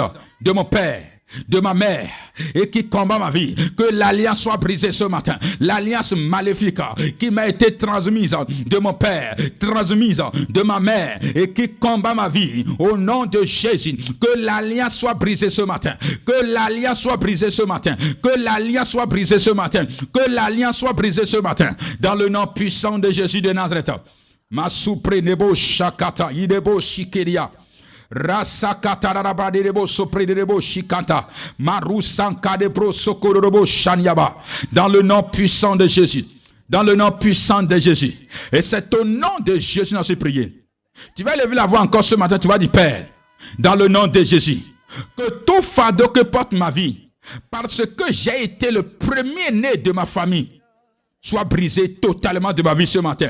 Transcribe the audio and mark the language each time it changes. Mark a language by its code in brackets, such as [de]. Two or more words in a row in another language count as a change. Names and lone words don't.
[fr] de mon père, de ma mère et qui combat ma vie, que l'alliance soit brisée ce matin, l'alliance maléfique qui m'a été transmise de mon père, transmise de ma mère et qui combat ma vie, au nom de Jésus, que l'alliance soit brisée ce matin, que l'alliance soit brisée ce matin, que l'alliance soit brisée ce matin, que l'alliance soit brisée ce matin, dans le nom puissant de Jésus de Nazareth. Masupre nebo shakata idebo shikeria rasakata rabadebo sopre debo shikanta marusanka debro sokororobo shanyaba, dans le nom puissant de Jésus, dans le nom puissant de Jésus. Et c'est au nom de Jésus dans cette prière. Tu vas lever la voix encore ce matin, tu vas dire, Père, dans le nom de Jésus, que tout fardeau que porte ma vie, parce que j'ai été le premier-né de ma famille, soit brisé totalement de ma vie ce matin.